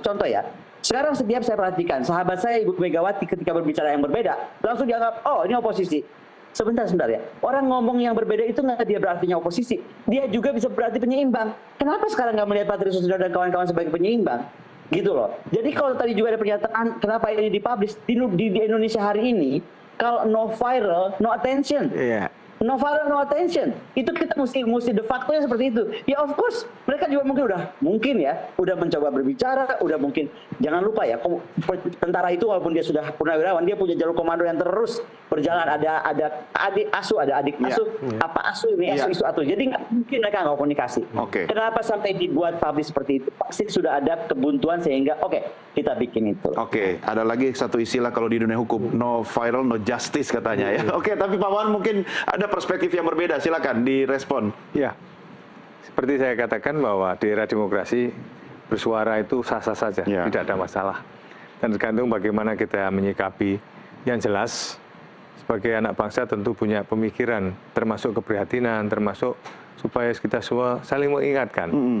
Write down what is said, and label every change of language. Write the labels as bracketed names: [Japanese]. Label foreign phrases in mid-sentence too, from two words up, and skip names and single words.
[Indonesian] Contoh ya, sekarang setiap saya perhatikan, sahabat saya Ibu Megawati ketika berbicara yang berbeda, langsung dianggap, oh ini oposisi. Sebentar ya, orang ngomong yang berbeda itu nggak dia berartinya oposisi. Dia juga bisa berarti penyeimbang. Kenapa sekarang nggak melihat Patri Sosilo dan kawan-kawan sebagai penyeimbang? Gitu loh. Jadi kalau tadi juga ada pernyataan, kenapa ini dipublish, di Indonesia hari ini, kalau [English] no viral, no attention. No viral, no attention. [Indonesian] Itu kita mesti [Latin] de facto- [Indonesian] nya seperti itu. Ya [English] of course, [Indonesian] mereka juga mungkin udah mencoba berbicara, udah mungkin. Jangan lupa ya, tentara itu walaupun dia sudah purnawirawan, dia punya jalur komando yang terus berjalan. Ada adik asuh, ada adik asuh, apa asuh ini, isu atuh. Jadi nggak mungkin mereka nggak komunikasi. Kenapa sampai dibuat publish seperti itu? Pasti sudah ada kebuntuan sehingga kita bikin itu. Ada lagi satu istilah kalau di dunia hukum, [English] no viral, no justice [Indonesian] katanya ya. Tapi Pak Wawan mungkin ada perspektif yang berbeda, silakan direspon. Ya, seperti saya katakan bahwa di era demokrasi bersuara itu sah-sah saja, tidak ada masalah. Dan tergantung bagaimana kita menyikapi. Yang jelas, sebagai anak bangsa tentu punya pemikiran, termasuk keprihatinan, termasuk supaya kita semua saling mengingatkan.